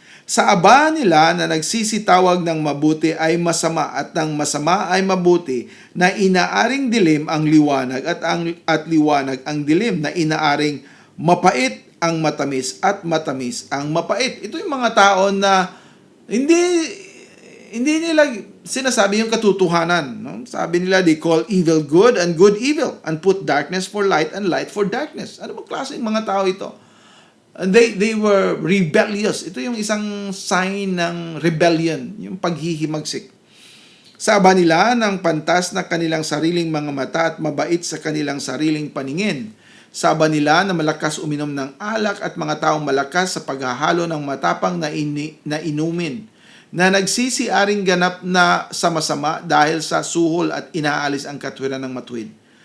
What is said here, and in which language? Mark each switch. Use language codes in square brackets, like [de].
[tl] Sa aba nila na nagsisitawag ng mabuti ay masama at ng masama ay mabuti, na inaaring dilim ang liwanag at liwanag ang dilim, na inaaring mapait ang matamis at matamis ang mapait. Ito yung mga tao na hindi nila sinasabi yung katotohanan. No? Sabi nila, [en] they call evil good and good evil, and put darkness for light and light for darkness. [tl] Ano bang klaseng mga tao ito? [en] And they were rebellious. [tl] Ito yung isang sign ng rebellion, yung paghihimagsik. Sa aba nila ng pantas na kanilang sariling mga mata at mabait sa kanilang sariling paningin. Sa aba nila na malakas uminom ng alak at mga taong malakas sa paghahalo ng matapang na inumin, na nagsisiaring ganap na sama-sama dahil sa suhol at inaalis ang katwiran ng matuwid.